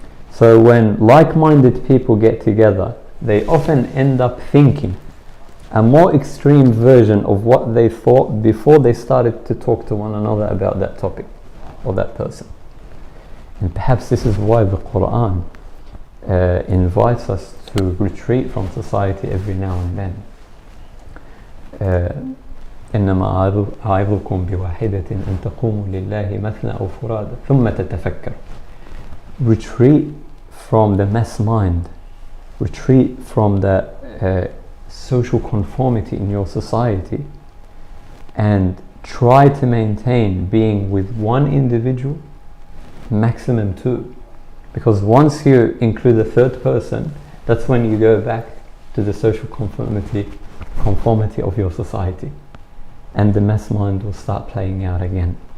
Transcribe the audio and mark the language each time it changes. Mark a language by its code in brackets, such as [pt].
[en] So when like-minded people get together, they often end up thinking a more extreme version of what they thought before they started to talk to one another about that topic or that person. And perhaps this is why the Quran invites us to retreat from society every now and then. [ar] إنما أعظكم بواحدة أن تقوموا لله مثنى أو فرادى ثم تتفكر. [en] Retreat from the mass mind, retreat from the social conformity in your society, and try to maintain being with one individual, maximum 2, because once you include a third person, that's when you go back to the social conformity of your society, and the mass mind will start playing out again.